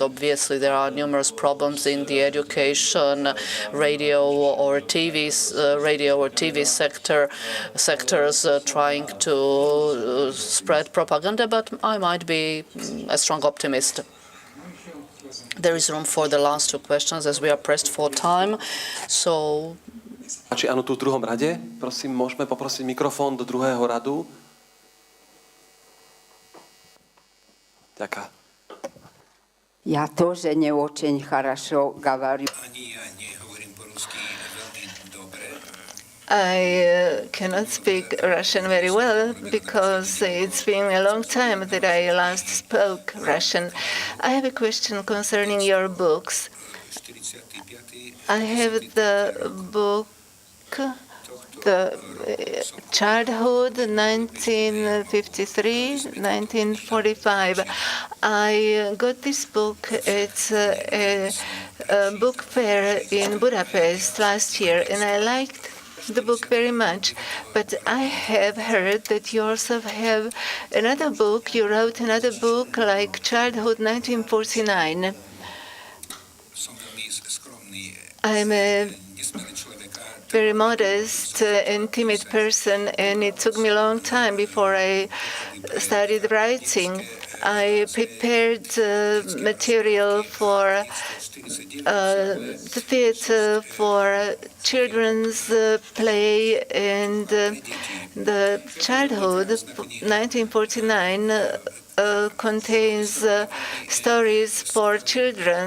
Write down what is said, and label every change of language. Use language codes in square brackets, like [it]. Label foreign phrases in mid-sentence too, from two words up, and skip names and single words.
[en] Obviously, there are numerous problems in the education, radio or TV sectors trying to spread propaganda, but I might be a strong optimist. There is room for the last two questions as we are pressed for time. So. [sk] Či áno, tu v druhom rade. Prosím, môžeme poprosiť mikrofón do druhého radu. Ďakujem. [ru] Я тоже не очень хорошо говорю. [sk] Ani ja nehovorím po rusky veľmi dobre. [en] I cannot speak Russian very well because it's been a long time that I last spoke Russian. I have a question concerning your books. 45. I have the book, the Childhood, 1953, 1945. I got this book at a book fair in Budapest last year, and I liked the book very much. But I have heard that you also have another book. You wrote another book like Childhood, 1949. [sk] Som veľmi skromný, [en] I'm a [sk] nesmelý človek a [en] very modest and timid person, and it took me a long time before I started writing. I prepared material for the theater, for children's play, and the Childhood, 1949, contains stories for children.